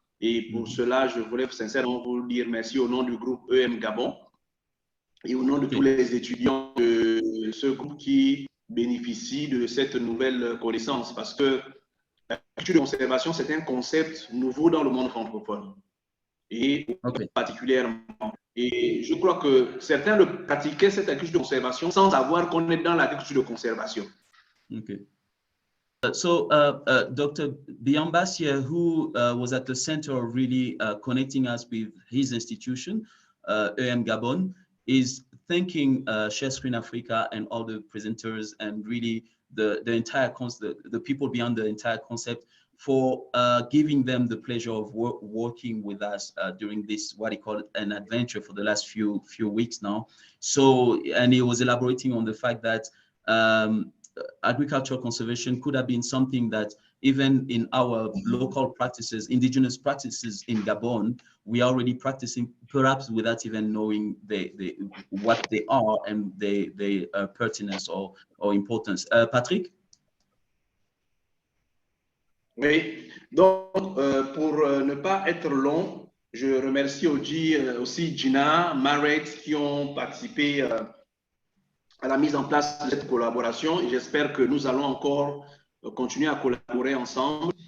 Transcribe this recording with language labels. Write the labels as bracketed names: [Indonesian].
[French] Et pour cela, je voulais sincèrement vous dire merci au nom du groupe EM Gabon et au nom de tous les étudiants de ce groupe qui bénéficient de cette nouvelle connaissance, parce que l'agriculture de conservation, c'est un concept nouveau dans le monde francophone et particulièrement. Et je crois que certains le pratiquaient, cette agriculture de conservation, sans savoir qu'on est dans l'agriculture de conservation. [English] Okay. So Dr. Biambas here, who was at the center of really connecting us with his institution, EM Gabon, is thanking Share Screen Africa and all the presenters and really the entire concept, the people behind the entire concept, for giving them the pleasure of working with us during this, what he called an adventure for the last few weeks now. So, and he was elaborating on the fact that agricultural conservation could have been something that even in our local practices, indigenous practices in Gabon, we are already practicing, perhaps without even knowing what they are and their pertinence or importance. Patrick? [French] Oui, donc pour ne pas être long, je remercie aussi Gina, Maret qui ont participé à la mise en place de cette collaboration et j'espère que nous allons encore continuer à collaborer ensemble.